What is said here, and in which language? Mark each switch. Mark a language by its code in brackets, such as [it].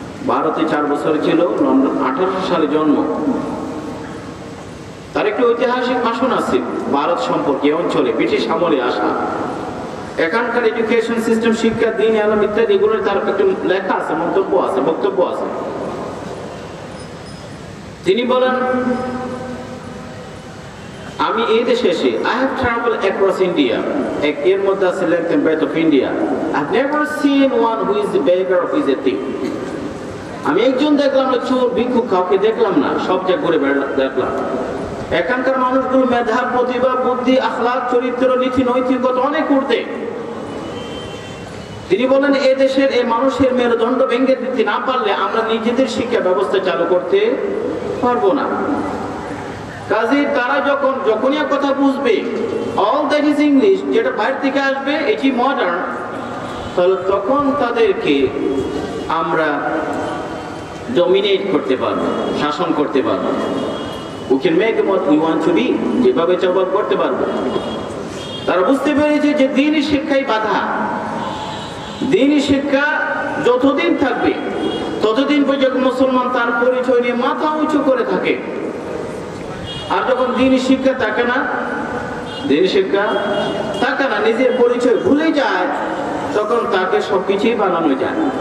[bn] ভারতে 4 বছর ছিল, লন্ডন 1800 সালে জন্ম। তার একটি ঐতিহাসিক ভাষণ আছে ভারত সম্পর্কে, অঞ্চলে ব্রিটিশ আমলে আসা এখানকার এডুকেশন সিস্টেম, শিক্ষা, দ্বীনে ইলম ইত্যাদি এগুলোর তার একটি লেখা আছে, মন্তব্য আছে, বক্তব্য আছে। তিনি বলেন, আমি এই দেশে এসে [en] I have traveled across India, [bn] এর মধ্যে আছে [en] length and breadth of India. I've never seen one who is a beggar or who is a thief. [bn] আমি একজন দেখলাম না, চোর ভিক্ষুক কাউকে দেখলাম না, সব জায়গায় ঘুরে দেখলাম। এখানকার মানুষগুলো মেধা, প্রতিভা, বুদ্ধি, আখলাক, চরিত্র, নীতি, নৈতিকতা অনেক ঊর্ধ্বে। তিনি বলেন, এ দেশের এই মানুষের মেরুদণ্ড ভেঙে দিতে না পারলে আমরা নিজেদের শিক্ষা ব্যবস্থা চালু করতে পারবো না। কাজে তারা যখনই কথা বুঝবে [en] all that is English, [bn] যেটা বাইরে থেকে আসবে এটি মডার্ন, তাহলে তখন তাদেরকে আমরা ডমিনেট করতে পারবো, শাসন করতে পারবো। [en] We can make what we want to be, [bn] যেভাবে চাইবো করতে পারবো। তারা বুঝতে পেরেছে যে দ্বীনি শিক্ষাই বাধা। দ্বীনি শিক্ষা যতদিন থাকবে ততদিন পর্যন্ত মুসলমান তার পরিচয় নিয়ে মাথা উঁচু করে থাকে। আর যখন দ্বীনি শিক্ষা থাকে না, দ্বীনি শিক্ষা থাকে না, নিজের পরিচয় ভুলে যায়, তখন তাকে সবকিছুই বানানো যায়।